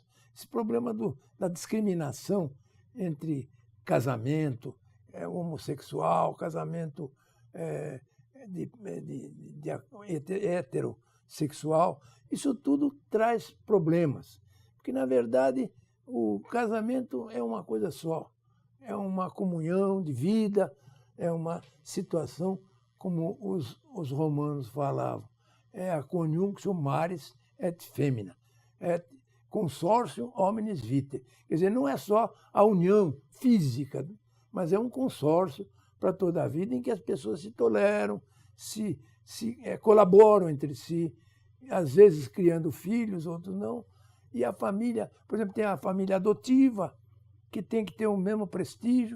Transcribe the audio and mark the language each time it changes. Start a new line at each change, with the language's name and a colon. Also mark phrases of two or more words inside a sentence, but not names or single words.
Portuguese: Esse problema da discriminação entre casamento homossexual, casamento heterossexual, isso tudo traz problemas. Porque, na verdade, o casamento é uma coisa só. É uma comunhão de vida, é uma situação, como os romanos falavam, é a
Latin: conjunctio maris et femina,
Portuguese: é
Latin: consortium hominis vitae.
Portuguese: Quer dizer, não é só a união física, mas é um consórcio para toda a vida em que as pessoas se toleram, se colaboram entre si, às vezes criando filhos, outros não. E a família, por exemplo, tem a família adotiva, que tem que ter o mesmo prestígio.